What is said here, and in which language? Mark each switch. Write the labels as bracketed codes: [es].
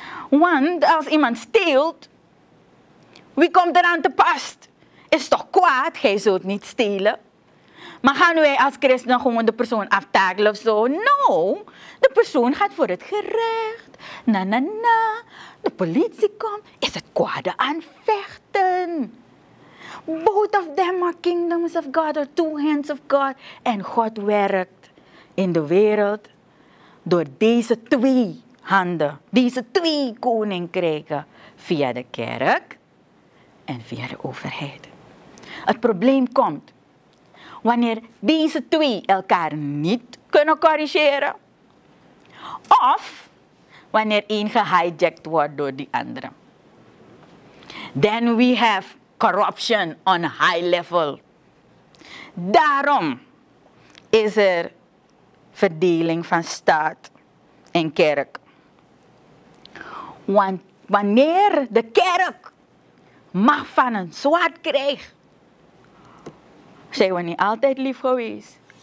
[nl] Want als iemand steelt, wie komt eraan te pas? Is toch kwaad, gij zult niet stelen. Maar gaan wij als christenen gewoon de persoon aftakelen of zo? No, de persoon gaat voor het gerecht. Na. De politie komt, is het kwade aan vechten. [en] Both of them are kingdoms of God, or two hands of God. [nl] En God werkt in de wereld door deze twee handen, deze twee koninkrijken, via de kerk en via de overheid. Het probleem komt wanneer deze twee elkaar niet kunnen corrigeren, of wanneer één gehijacked wordt door die andere. [en] Then we have corruption on a high level. [nl] Daarom is er verdeling van staat en kerk. Want wanneer de kerk macht van een zwart krijgt, zijn we niet altijd lief geweest.